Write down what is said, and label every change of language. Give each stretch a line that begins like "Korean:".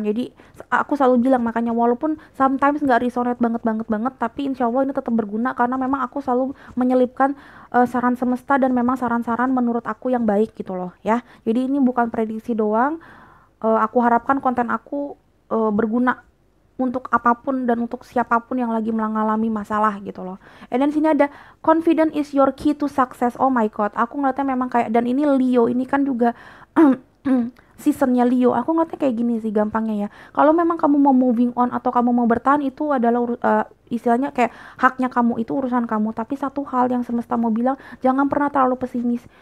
Indonesian: Jadi aku selalu bilang, makanya walaupun sometimes nggak resonate banget, tapi insya Allah ini tetap berguna karena memang aku selalu menyelipkan saran semesta dan memang saran-saran menurut aku yang baik gitu loh ya. Jadi ini bukan prediksi doang. Aku harapkan konten aku berguna untuk apapun dan untuk siapapun yang lagi mengalami masalah gitu loh. Dan sini ada
English: confidence is your key to success.
Indonesian: Oh my god, aku ngeliatnya memang kayak, dan ini Leo, ini kan juga seasonnya Leo. Aku ngeliatnya kayak gini sih gampangnya ya. Kalau memang kamu mau moving on atau kamu mau bertahan, itu adalah istilahnya kayak haknya kamu, itu urusan kamu. Tapi satu hal yang semesta mau bilang, jangan pernah terlalu pesimis.